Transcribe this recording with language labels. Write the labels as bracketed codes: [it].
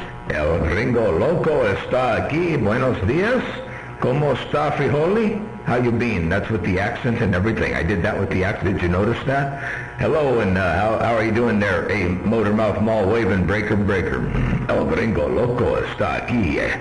[es] El Gringo Loco está aquí. Buenos días. ¿Cómo está, Frijoli? [en] How you been? That's with the accent and everything. I did that with the accent. Did you notice that? Hello, and how are you doing there? Hey, Motormouth Mall waving breaker. [es] El Gringo Loco está aquí.